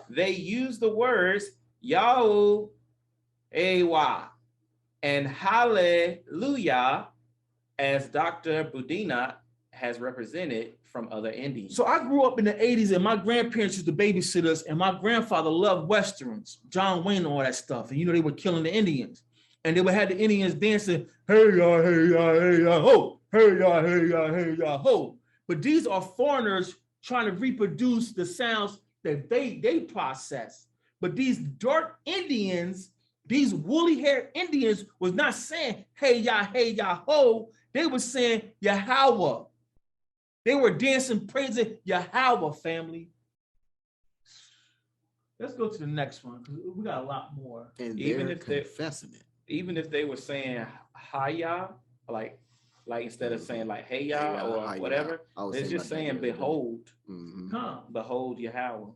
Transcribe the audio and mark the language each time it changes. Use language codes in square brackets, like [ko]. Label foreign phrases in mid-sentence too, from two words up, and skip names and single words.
[en] They used the words Yahu, Ewa, and Hallelujah, as Dr. Budina has represented from other Indians. So I grew up in the 80s and my grandparents used to babysit us, and my grandfather loved Westerns, John Wayne and all that stuff. And you know, they were killing the Indians. And they would have the Indians dancing, hey, ya, hey, ya, hey, ya, ho, hey, ya, hey, ya, hey, ya, ho. But these are foreigners trying to reproduce the sounds that they process. But these dark Indians, these woolly-haired Indians was not saying, hey, ya, ho. They were saying, Yahweh. They were dancing, praising Yahweh, family. Let's go to the next one, because we got a lot more. And even they're if they're confessing it. Even if they were saying Haya, like instead of saying like Hey ya or whatever, it's just saying behold, behold Yahweh.